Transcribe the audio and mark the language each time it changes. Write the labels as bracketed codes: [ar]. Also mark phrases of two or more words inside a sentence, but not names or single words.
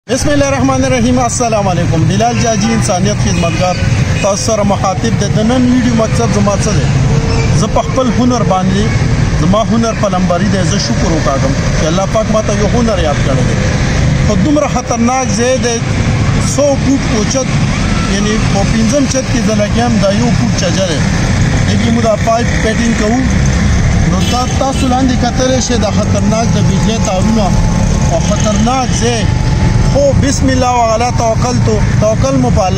[ar] بسم الله الرحمن الرحيم السلام عليكم. [ps] बिलाल जाजी इंसानियत खिदमतगार तاسو سره مخاطب د نن ویډیو مقصد زما څه دی زه په خپل هنر باندې زما هنر په لمبري دی زه شکر وکړم چې الله پاک ماته یو هنر یاد کړی دی خو دومره خطرناک ځای دی 100 فوټ اوچت یعنی په 15 چت کې د لګیم دا یو فوټ چجه دی چې موږ دا پایپ پیټینګ کوو نو تاسو لاندې کتلی شئ د خطرناک د بجلی تارونه او خطرناک ځای خو [ar] بسم الله وعلى توکل [ps] مو په